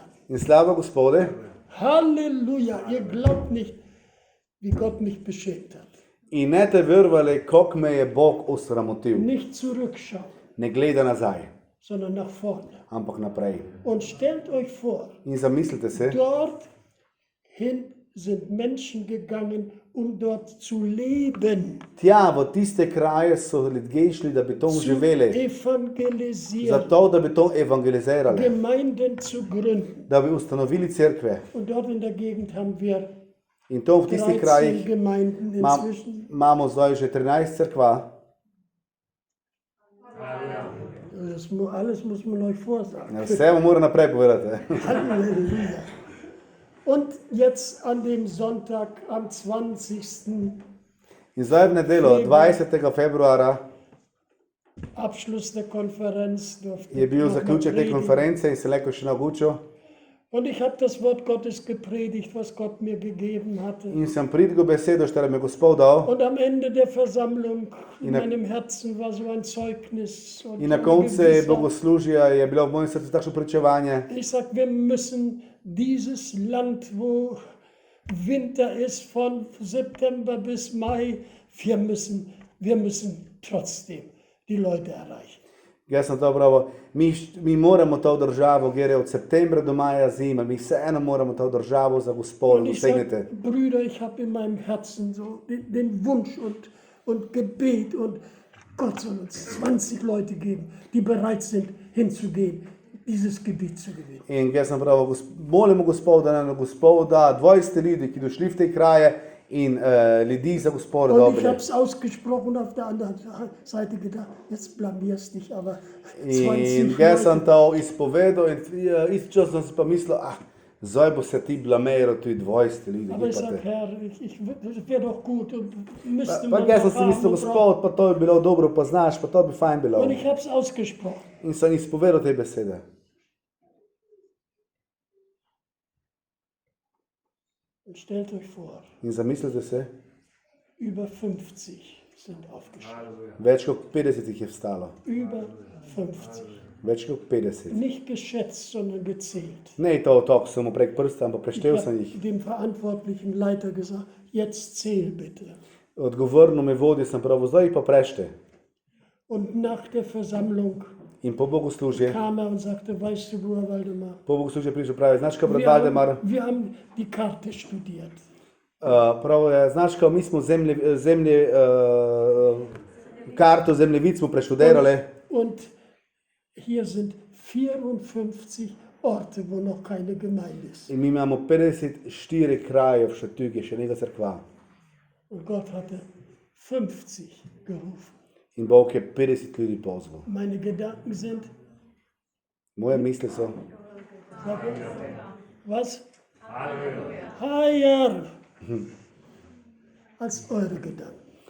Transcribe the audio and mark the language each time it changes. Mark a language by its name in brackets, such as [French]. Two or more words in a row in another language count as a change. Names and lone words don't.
[Slovenian] In slava Gospode, [German] Halleluja, ihr glaubt nicht, wie Gott mich beschenkt hat. [Slovenian] in ne te vervali, kako me je Bog osramotil. [German] Nicht zurückschauen, [Slovenian] Ne gleda nazaj, [German] sondern nach vorne. [Slovenian] ampak naprej. [German] Und stellt euch vor, [Slovenian] In zamislite se, [German] dorthin sind Menschen gegangen, um dort zu leben, [Slovenian] tja, v tiste kraje so ljudje šli, da bi tam [German] zu [Slovenian] živeli, [German] evangelisieren, [Slovenian] zato da bi tam evangelizirali, [German] Gemeinden zu gründen. [Slovenian] da bi ustanovili cerkve. [German] Und dort in der Gegend haben wir [Slovenian] In tam v tistih [German] 13 [Slovenian] krajih [German] Gemeinden inzwischen. [Slovenian] imamo zdaj že 13 cerkva. [German] Alles muss man euch vorsagen. [Slovenian] Ja, vse vam moram naprej povedati. [German] Halleluja. Und jetzt an dem Sonntag, am 20. [Slovenian] In zdaj v nedeljo, 20. februarja, [German] Abschluss der Konferenz durfte [Slovenian] je bil [German] noch mal [Slovenian] zaključek te [German] predigen. [Slovenian] konference in se lahko še naučil. [German] Und ich habe das Wort Gottes gepredigt, was Gott mir gegeben hatte. [Slovenian] In sem pridigal besedo, što nam je Gospod dal. [German] Und am Ende der Versammlung in In der- meinem Herzen war so ein Zeugnis. Und [Slovenian] In na [German] eine [Slovenian] koncu [German] Gewissheit. [Slovenian] bogoslužja je bilo v mojem srcu takšno pričevanje. [German] Ich sage, wir müssen dieses Land, wo Winter ist, von September bis Mai, wir müssen trotzdem die Leute erreichen. [Slovenian] Jaz sem to pravil, mi moramo to državo, kjer je od septembra do maja zima, mi vseeno moramo to državo za Gospod [German] Und ich sage, [Slovenian] dosegniti. [German] Brüder, ich habe in meinem Herzen so den Wunsch und Gebet und Gott soll uns 20 Leute geben, die bereit sind, hinzugehen, dieses Gebiet zu gewinnen. [Slovenian] In jaz sem pravil, molimo Gospoda, da nam Gospod da 20 ljudi, ki došli v te kraje in ljudi za Gospoda [German] Und ich [Slovenian] dobili. [German] habe es ausgesprochen, auf der anderen Seite gedacht, jetzt blamierst dich, aber [Slovenian] In 20 jaz sem [German] Leute. [Slovenian] to izpovedal in istočasno sem si pa mislil, zdaj bo se ti blameral tudi 20 ljudi. [German] Aber ich sage, Herr, das wäre doch gut und müsste [Slovenian] Pa [German] man [Slovenian] jaz sem [German] doch [Slovenian] si mislil, [German] haben und brauchen. [Slovenian] Gospod, pa to bi bilo dobro, pa znaš, pa to bi fajn bilo. [German] Und ich habe es ausgesprochen. [Slovenian] In sem izpovedal te besede. [German] Und stellt euch vor, [Slovenian] In zamislite se, [German] über 50 sind aufgestanden. [Slovenian] več kot 50 jih je vstalo. [German] Über 50. [Slovenian] Več kot 50. [German] Nicht geschätzt, sondern gezählt. [Slovenian] Ne je to tako, samo prek prsta, ampak [German] Ich [Slovenian] preštel sem [German] habe [Slovenian] jih. [German] dem verantwortlichen Leiter gesagt, jetzt zähl bitte. [Slovenian] Odgovorno me vodi, sem prav, zdaj jih pa prešte. [German] Und nach der Versammlung [Slovenian] In po bogoslužje, [German] kam er und sagte, weißt du, Bruder Waldemar, [Slovenian] po bogoslužje prišel pravi, znaš kaj, brat Valdemar, [German] wir haben die Karte studiert. [Slovenian] prav je, znaš kaj, mi smo karto zemljevid smo preštudirali [German] Und hier sind 54 Orte, wo noch keine Gemeinde ist. [Slovenian] in mi imamo 54 krajev še tukaj, še nekaj crkva. [German] Und Gott hatte 50 gerufen. [Slovenian] In Bog je 50 ljudi pozval. [German] Meine Gedanken sind, [Slovenian] Moje misli so, [German] sag ich, was? Higher als eure Gedanken.